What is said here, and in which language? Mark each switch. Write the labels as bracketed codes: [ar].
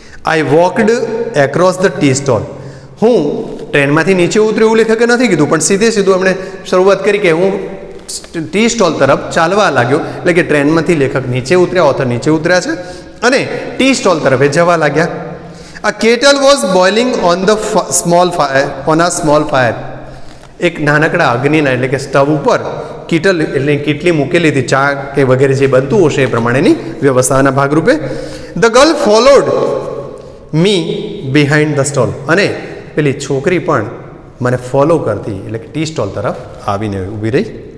[en] I walked across the tea stall. [gu] હું ટ્રેનમાંથી નીચે ઉતર્યો એવું લેખકે નથી કીધું, પણ સીધું એમણે શરૂઆત કરી કે હું ટી સ્ટોલ તરફ ચાલવા લાગ્યો. એટલે કે ટ્રેનમાંથી લેખક નીચે ઉતર્યા, ઓથર નીચે ઉતર્યા છે અને ટી સ્ટોલ તરફ જવા લાગ્યા. [en] A kettle was boiling on a small fire. [gu] એક નાનકડા અગ્નિના એટલે કે સ્ટવ ઉપર કીટલ એટલે કેટલી મૂકેલી હતી, ચા કે વગેરે જે બનતું હશે એ પ્રમાણેની વ્યવસ્થાના ભાગરૂપે. [en] the girl followed me behind the stall, [gu] અને પેલી છોકરી પણ મને ફોલો કરતી એટલે કે ટી સ્ટોલ તરફ આવીને ઊભી રહી.